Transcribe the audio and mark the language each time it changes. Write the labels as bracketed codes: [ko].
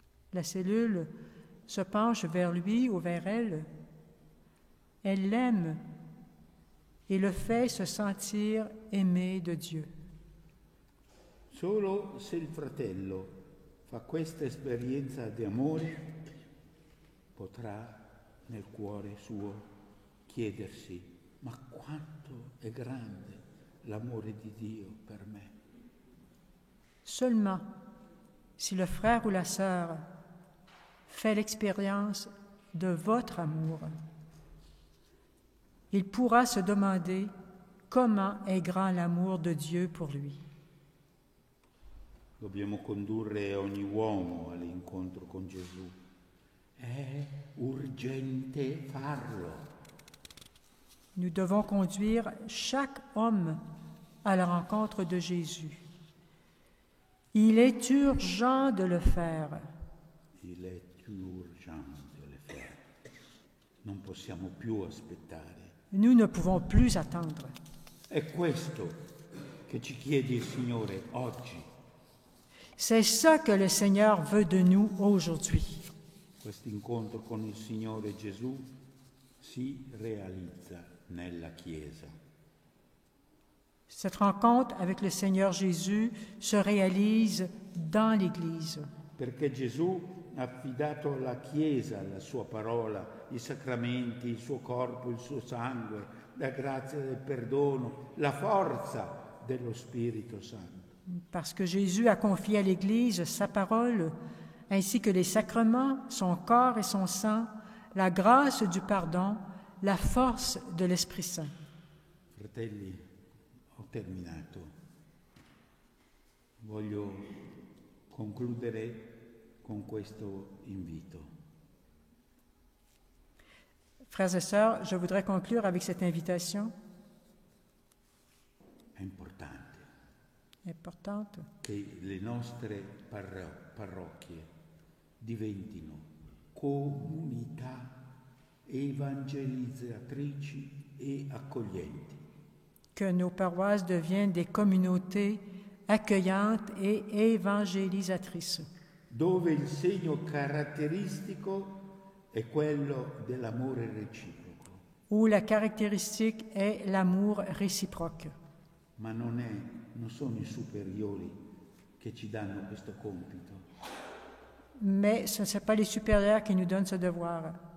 [fr] La cellule se penche vers lui ou vers elle. Elle l'aime et le fait se sentir aimé de Dieu. [it] Solo se il fratello fa questa esperienza di amore, potrà nel cuore suo chiedersi: ma quanto è grande l'amore di Dio per me. [fr] Seulement si le frère ou la sœur fait l'expérience de votre amour, il pourra se demander comment est grand l'amour de Dieu pour lui. [it] Dobbiamo condurre ogni uomo all'incontro con Gesù. È urgente farlo. [fr] Nous devons conduire chaque homme à la rencontre de Jésus. Il est urgent de le faire. Il è urgente de le faire. [it] Non possiamo più aspettare. [fr] Nous ne pouvons plus attendre. [it] È questo che ci chiede il Signore oggi. [fr] C'est ça que le Seigneur veut de nous aujourd'hui. [it] Questo incontro con il Signore Gesù si realizza nella Chiesa. [fr] Cette rencontre avec le Seigneur Jésus se réalise dans l'Église. [it] Perché Gesù ha affidato alla Chiesa la sua parola, i sacramenti, il suo corpo, il suo sangue, la grazia del perdono, la forza dello Spirito Santo. [fr] Parce que Jésus a confié à l'Église sa parole, ainsi que les sacrements, son corps et son sang, la grâce du pardon, la force de l'Esprit Saint. [it] Fratelli, ho terminato. Voglio concludere con questo invito. [fr] Frères et sœurs, je voudrais conclure avec cette invitation [it] È importante importante che le nostre parrocchie diventino comunità evangelizzatrici e accoglienti. [fr] que nos paroisses deviennent des communautés accueillantes et évangélisatrices, [it] Dove il segno caratteristico è quello dell'amore reciproco, [fr] où la caractéristique est l'amour réciproque. [it] ma non sono i superiori che ci danno questo compito. [fr] Mais ce ne sont pas les supérieurs qui nous donnent ce devoir.